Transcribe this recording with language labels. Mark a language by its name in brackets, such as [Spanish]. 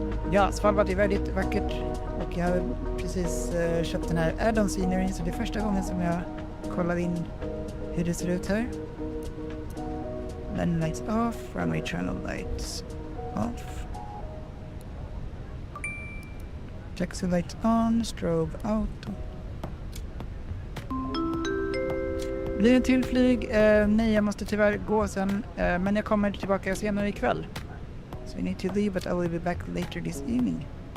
[Swedish] Ja, Svalbard är väldigt vackert. Och jag har precis köpt den här add-on scenery, så det är första gången som jag kollar in hur det ser ut här. [English] Landing lights off, runway channel lights off. Taxi lights on, strobe out. [Swedish] Blir en till flyg? Nej, jag måste tyvärr gå sen. Men jag kommer tillbaka senare ikväll. [English] So I need to leave, but I will be back later this evening.